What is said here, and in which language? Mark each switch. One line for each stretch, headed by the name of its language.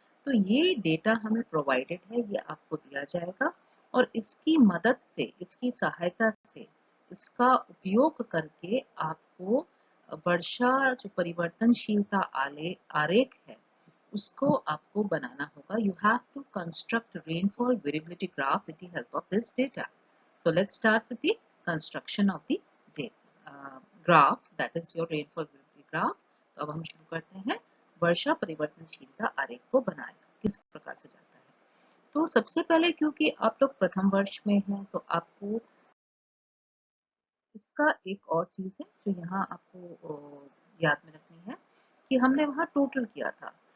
Hindi: तो ये डेटा हमें प्रोवाइडेड है, ये आपको दिया जाएगा, और इसकी मदद से, इसकी सहायता से, इसका उपयोग करके आपको वर्षा जो परिवर्तनशीलता आरेख है उसको आपको बनाना होगा।
English: You have to construct rainfall variability graph with the help of this data. So let's start with the construction of the graph, that is your rainfall variability graph.
Hindi: तो अब हम शुरू करते हैं वर्षा परिवर्तनशीलता आरेख को बनाया किस प्रकार से जाता है। तो सबसे पहले, क्योंकि आप लोग प्रथम वर्ष में हैं, तो आपको इसका एक और चीज़ है जो यहाँ आपको याद में रखनी है कि हमने वहाँ टोटल किया था।